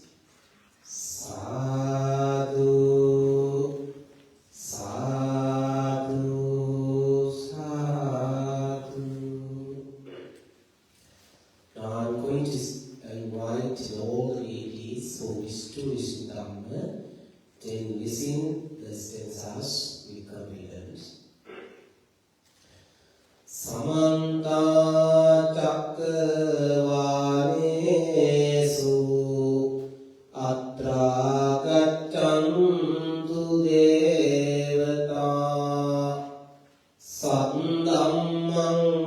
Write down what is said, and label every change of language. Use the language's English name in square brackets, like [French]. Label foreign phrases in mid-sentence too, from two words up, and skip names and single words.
[Pali] Sadhu, sadhu, sadhu. [English] Now I'm going to invite all the ladies who wish to listen Dhamma, then listen the stanzas with confidence. [Pali] Samanta cakkavanesu atra gaccantu devata saddhammam